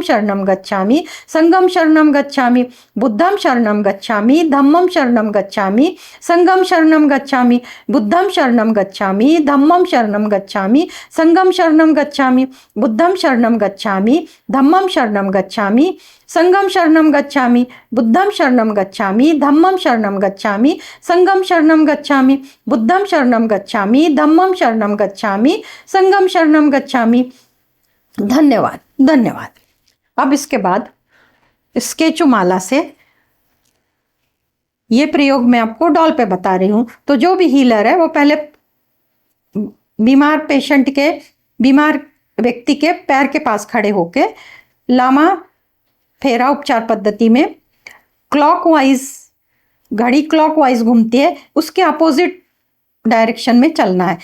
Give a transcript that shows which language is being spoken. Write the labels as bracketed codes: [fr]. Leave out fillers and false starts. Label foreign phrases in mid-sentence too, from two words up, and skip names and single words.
[pi] शरणं गच्छामि, संघं शरणं गच्छामि, बुद्धं शरणं गच्छामि, धम्मं शरणं गच्छामि, संघं शरणं गच्छामि, बुद्धं शरणं गच्छामि, धम्मं शरणं गच्छामि, संघं शरणं गच्छामि, बुद्धं शरणं गच्छामि, धम्मं शरणं गच्छामि, संघं शरणं गच्छामि, बुद्धं शरणं गच्छामि, धम्मं शरणं गच्छामि, संघं शरणं गच्छामि, बुद्धं शरणं गच्छामि, धम्मं शरणं गच्छामि, संघं शरणं गच्छामि। [hi] धन्यवाद, धन्यवाद। अब इसके बाद स्केचुमाला से ये प्रयोग मैं आपको डॉल पे बता रही हूँ। तो जो भी हीलर है वो पहले बीमार व्यक्ति के पैर के पास खड़े होके लामा फेरा उपचार पद्धति में क्लॉकवाइज, घड़ी क्लॉकवाइज घूमती है, उसके [en] opposite direction [hi] में चलना है।